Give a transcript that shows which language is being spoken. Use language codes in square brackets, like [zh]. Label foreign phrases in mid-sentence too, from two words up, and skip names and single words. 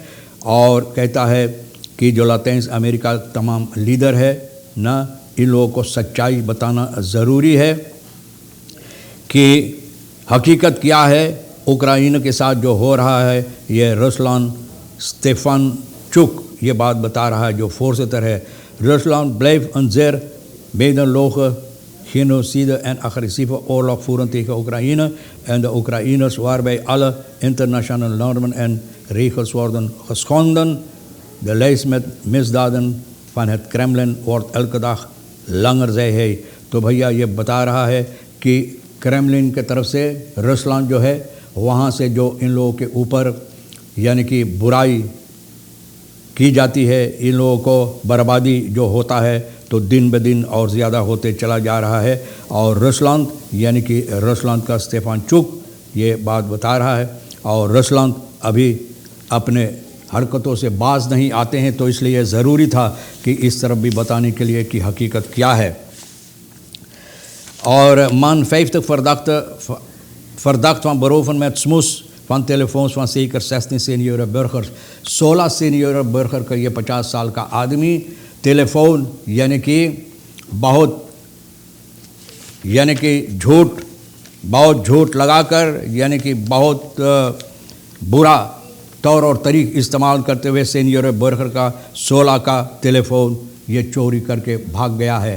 [hi] और कहता है कि जो लातिन अमेरिका तमाम लीडर है ना, इन लोगों को सच्चाई बताना ज़रूरी है कि हकीकत क्या है उक्राइन के साथ जो हो रहा है। ये रुसलान स्टेफानचुक ये बात बता रहा है, जो voorzitter है। [nl] Rusland blijft een zeer meedogenloze, genocide en agressieve oorlog voeren tegen Oekraïne en de Oekraïners, waarbij alle internationale normen en regels worden geschonden. De lijst met misdaden van het Kremlin wordt elke dag langer, zei hij। [hi] तो भैया ये बता रहा है कि क्रेमलिन के तरफ से रुसलान जो है वहाँ से जो इन लोगों के ऊपर यानी कि बुराई की जाती है, इन लोगों को बर्बादी जो होता है, तो दिन ब दिन और ज़्यादा होते चला जा रहा है। और रुसलान यानी कि रुसलान का स्टेफानचुक ये बात बता रहा है। और रुसलान अभी अपने हरकतों से बाज नहीं आते हैं, तो इसलिए ज़रूरी था कि इस तरफ भी बताने के लिए कि हकीकत क्या है। [nl] और man 50 verdacht van beroven met smoes van telefoons van zeker 16 senioere burgers। [hi] 16 [nl] senioere burger [hi] का ये 50 साल का आदमी टेलीफोन यानी कि बहुत झूठ लगाकर यानी कि बहुत बुरा तौर और तरीक़ इस्तेमाल करते हुए [nl] senior burger [hi] का 16 का टेलीफोन ये चोरी करके भाग गया है।